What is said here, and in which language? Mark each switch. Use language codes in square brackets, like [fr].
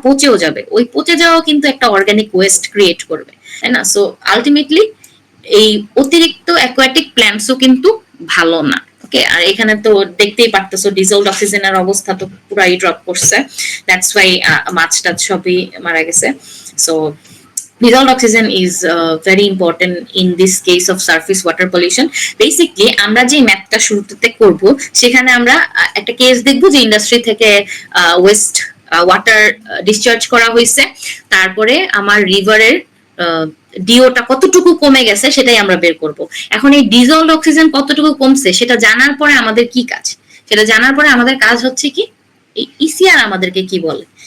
[bn] পচেও যাবে। ওই পচে যাওয়া কিন্তু একটা অর্গানিক ওয়েস্ট ক্রিয়েট করবে, তাই না? সো আলটিমেটলি এই অতিরিক্ত অ্যাকোয়াটিক প্ল্যান্টসও কিন্তু ভালো না। ওকে, আর এখানে তো দেখতেই পারতেছো ডিজলড অক্সিজেনের অবস্থা তো পুরাই ড্রপ করছে, [en] that's why [bn] মাছ টাছ সবই মারা গেছে। [en] So dissolved oxygen is very important in this case of surface water pollution. [bn] Basically আমরা যে ম্যাথটা শুরুতে করব সেখানে আমরা একটা কেস দেখব যে ইন্ডাস্ট্রি থেকে ওয়েস্ট ওয়াটার ডিসচার্জ করা হয়েছে, তারপরে আমার রিভারের ডিওটা কতটুকু কমে গেছে সেটাই আমরা বের করব। এখন এই ডিজলভড অক্সিজেন কতটুকু কমছে সেটা জানার পরে আমাদের কি কাজ, সেটা জানার পরে আমাদের কাজ হচ্ছে কি, এই ইসিআর আমাদেরকে কি বলে।